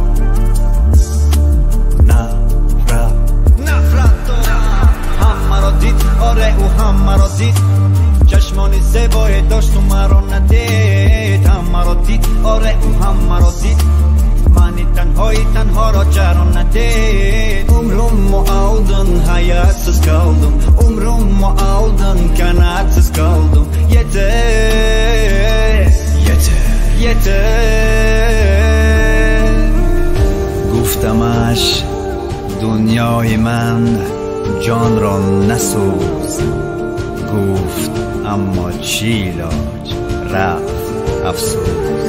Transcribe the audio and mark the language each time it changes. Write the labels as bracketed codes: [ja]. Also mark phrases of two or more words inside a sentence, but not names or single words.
[fa] دارم. هم مرا دید، آره او هم مرا دید، چشمان زیبای داشت و مرا ندید. هم مرا دید، آره او هم مرا دید، منی تنها را جران ندید. [tr] Umrumu aldın, hayatsız kaldım. Umrumu aldın, kanatsız kaldım. Yeter [fa] گفتمش دنیای من جان را نسوز، گفت اما چی علاج، رفت افسوس.